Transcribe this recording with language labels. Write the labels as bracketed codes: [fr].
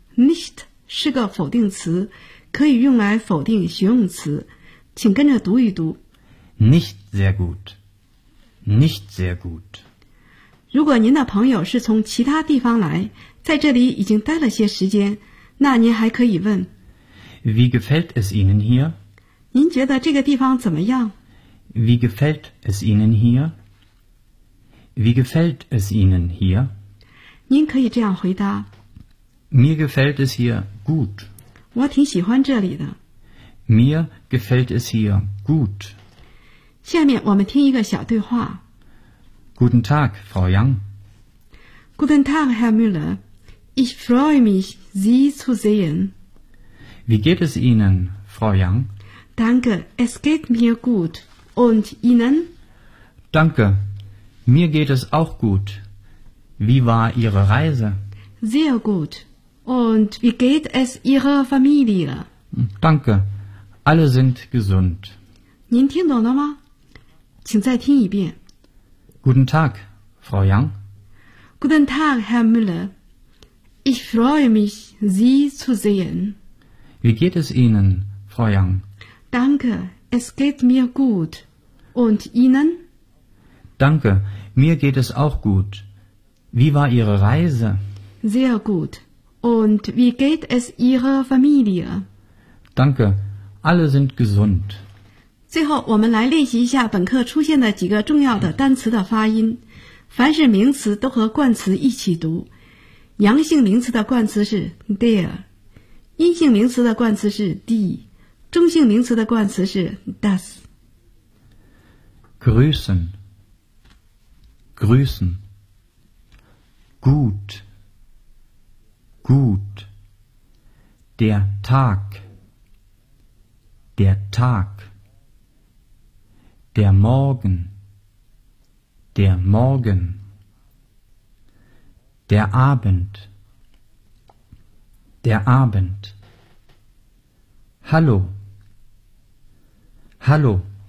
[zh] Nicht 是个否定词，可以用来否定形容词。请跟着读一读。 [de] Nicht sehr gut. Nicht sehr gut. [zh] 如果您的朋友是从其他地方来，在这里已经待了些时间，那您还可以问 [de] Wie gefällt es Ihnen hier? [zh] 您觉得这个地方怎么样？ [de] Wie gefällt es Ihnen hier? Wie gefällt es Ihnen hier? [zh] 您可以这样回答 [de] Mir gefällt es hier gut. [zh] 我挺喜欢这里的。 [de] Mir gefällt es hier gut. [zh] 下面我们听一个小对话。 [de] Guten Tag, Frau Yang. Guten Tag, Herr Müller. Ich freue mich, Sie zu sehen. Wie geht es Ihnen, Frau Yang? Danke, es geht mir gut. Und Ihnen? Danke, mir geht es auch gut. Wie war Ihre Reise? Sehr gut. Und wie geht es Ihrer Familie? Danke, alle sind gesund. [zh] 您听懂了吗？请再听一遍。 [de] Guten Tag, Frau Yang. Guten Tag, Herr Müller. Ich freue mich, Sie zu sehen. Wie geht es Ihnen, Frau Yang? Danke, es geht mir gut. Und Ihnen? Danke, mir geht es auch gut. Wie war Ihre Reise? Sehr gut. Und wie geht es Ihrer Familie? Danke, alle sind gesund. [zh] 最后我们来练习一下本课出现的几个重要的单词的发音。凡是名词都和冠词一起读，阳性名词的冠词是 there， 阴性名词的冠词是 die， 中性名词的冠词是 das。 [de] Grüßen Grüßen Gut Gut Der Tag Der Tag Der Morgen Der Morgen Der Abend Der Abend Hallo Hallo